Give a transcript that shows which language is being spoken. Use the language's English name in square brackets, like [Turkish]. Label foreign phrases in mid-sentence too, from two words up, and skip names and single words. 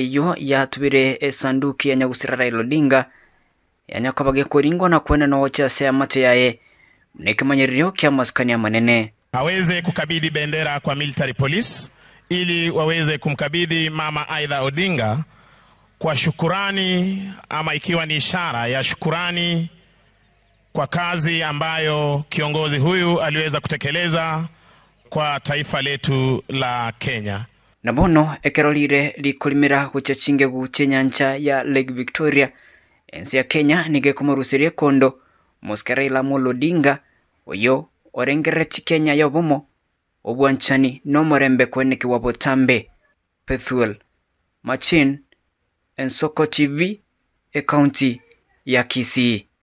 [Gusii] yo yatubire esanduki ya nyagusira Raila Odinga yanyakabage koringo na kwenda no chase ya mate yaye nekimanyirio kya maskani ya manene [Swahili] aweze kukabidhi bendera kwa [English] military police [Swahili] ili waweze kumkabidhi mama Aida Odinga kwa shukurani ama ikiwa ni ishara ya shukurani kwa kazi ambayo kiongozi huyu aliweza kutekeleza kwa taifa letu la Kenya. [Gusii] Nabono ekerolire likolimira kuchachinge guchenyancha ya Lake Victoria ensi ya Kenya nige kumurusirie kondo muske Raila Amolo Odinga oyo orengereti Kenya yobumo obwanchani no morembe kweneki wabotambe Pethuel Machin Ensoko TV county ya Kisii.